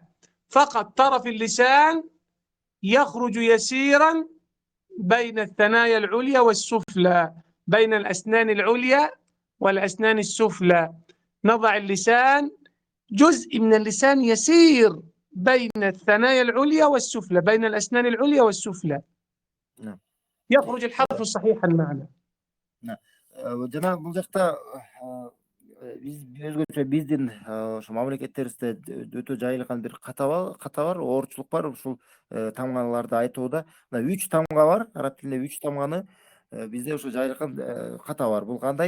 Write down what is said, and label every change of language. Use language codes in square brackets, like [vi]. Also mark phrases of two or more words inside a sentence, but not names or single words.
[ar] فقط طرف اللسان يخرج يسيرا بين الثنايا العليا والسفلى، بين الأسنان العليا والأسنان السفلى. نضع اللسان، جزء من اللسان يسير بين الثنايا العليا والسفلى، بين الأسنان العليا والسفلى. نعم. يخرج الحرف صحيح المعنى. نعم. [ky] жана бул жакта биздин ошо мамлекеттерибизде өтө жайылган бир ката бар, оорчулук бар ушул тамгаларды айтууда. Мына 3 тамга бар, араб тилинде 3 тамганы бизде ошо жайылган ката бар.